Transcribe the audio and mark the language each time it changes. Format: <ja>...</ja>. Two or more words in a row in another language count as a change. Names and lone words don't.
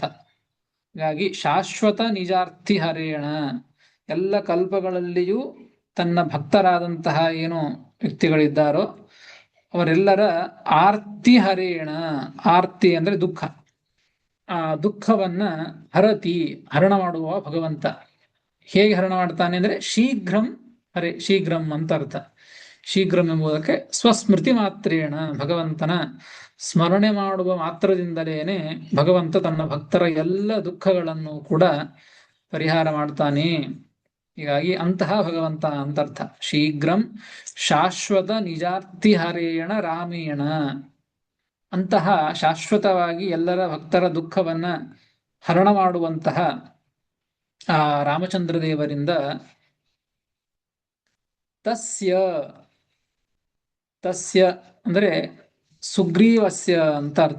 <kn>ಹಾಗಾಗಿ</kn> <sa>ಶಾಶ್ವತ ನಿಜಾರ್ಥಿ ಹರೇಣ,</sa> <kn>ಎಲ್ಲ ಕಲ್ಪಗಳಲ್ಲಿಯೂ ತನ್ನ ಭಕ್ತರಾದಂತಹ ಏನು ವ್ಯಕ್ತಿಗಳಿದ್ದಾರೋ ಅವರೆಲ್ಲರ</kn> <sa>ಆರ್ತಿ ಹರೇಣ,</sa> <kn>ಆರ್ತಿ ಅಂದ್ರೆ ದುಃಖ, ಆ ದುಃಖವನ್ನ ಹರತಿ ಹರಣ ಮಾಡುವ ಭಗವಂತ. ಹೇಗೆ ಹರಣ ಮಾಡ್ತಾನೆ ಅಂದ್ರೆ</kn> <sa>ಶೀಘ್ರಂ ಹರೇ,</sa> <kn>ಶೀಘ್ರಂ ಅಂತ ಅರ್ಥ. ಶೀಘ್ರಂ ಎಂಬುದಕ್ಕೆ</kn> <sa>ಸ್ವಸ್ಮೃತಿ ಮಾತ್ರೇಣ,</sa> <kn>ಭಗವಂತನ ಸ್ಮರಣೆ ಮಾಡುವ ಮಾತ್ರದಿಂದಲೇನೆ ಭಗವಂತ ತನ್ನ ಭಕ್ತರ ಎಲ್ಲ ದುಃಖಗಳನ್ನು ಕೂಡ ಪರಿಹಾರ ಮಾಡ್ತಾನೆ. ಹೀಗಾಗಿ ಅಂತಹ ಭಗವಂತ ಅಂತರ್ಥ.</kn> <sa>ಶೀಘ್ರಂ ಶಾಶ್ವತ ನಿಜಾರ್ಥಿ ಹರೇಣ ರಾಮೇಣ,</sa> <kn>ಅಂತಹ ಶಾಶ್ವತವಾಗಿ ಎಲ್ಲರ ಭಕ್ತರ ದುಃಖವನ್ನ ಹರಣ ಮಾಡುವಂತಹ ಆ ರಾಮಚಂದ್ರ ದೇವರಿಂದ ತಸ್ಯ, ತಸ್ಯ ಅಂದ್ರೆ ಸುಗ್ರೀವಸ್ಯ ಅಂತ ಅರ್ಥ.</kn>